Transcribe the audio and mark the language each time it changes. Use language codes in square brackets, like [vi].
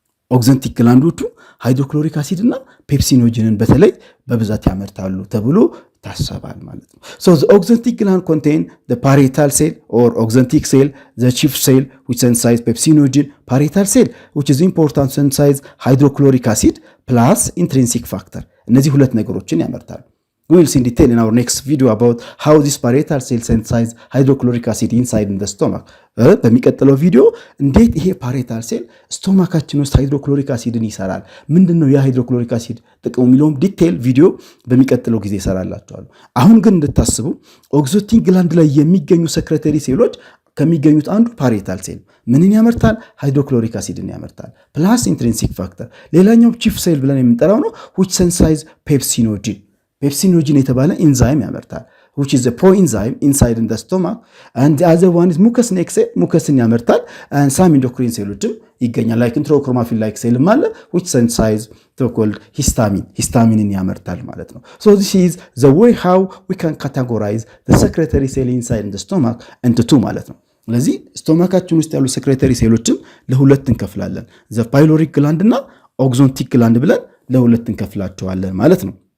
[am] ኦክሲቲክ ግላንዶቹ ሃይድሮክሎሪክ አሲድ እና ፔፕሲኖጂንን በተለይ በብዛት ያመርታሉ ተብሎ ታሰባል ማለት ነው። [en] so the oxytic gland contain the parietal cell or oxytic cell, the chief cell which synthesize pepsinogen, parietal cell which is important synthesize hydrochloric acid plus intrinsic factor. [am] እነዚህ ሁለት ነገሮችን ያመርታሉ። [en] we will see in detail in our next video about how this parietal cell synthesize hydrochloric acid inside in the stomach. [am] በሚቀጥለው ቪዲዮ እንዴት ይሄ parietal cell ስቶማካችን ውስጥ ሃይድሮክሎሪክ አሲድን ይሰራል፣ ምንድነው የሃይድሮክሎሪክ አሲድ ጥቅሙ የሚለውን ዲቴል ቪዲዮ በሚቀጥለው ጊዜ ይሰራላችኋል። አሁን ግን እንድታስቡ ኦክሲቲክ ግላንድ ላይ የሚገኙ ሰክሬተሪ ሴሎች ከሚገኙት አንዱ parietal cell ምንን ያመርታል? ሃይድሮክሎሪክ አሲድን ያመርታል ፕላስ ኢንትሪንሲክ ፋክተር። ሌላኛው chief cell ብለን የምንጠራው ነው [en] which synthesize pepsinogen. pepsinogen [am] የተባለ ኢንዛይም ያመርታል [en] which is a proenzyme inside in the stomach, and the other one is mucus neck cell, mucusን ያመርታል and some endocrine [am] ሴሎችም ይገኛል [en] like enterochromaffin like cell አለ which synthesize so called histamine ያመርታል ማለት ነው። so this is the way how we can categorize the secretory cell inside in the stomach into two ማለት ነው። [am] ስለዚህ ስቶማካችን ውስጥ ያሉ secretory ሴሎችም ለሁለት እንከፍላለን the pyloric gland እና oxytic gland ብለን ለሁለት እንከፍላቸዋለን ማለት ነው።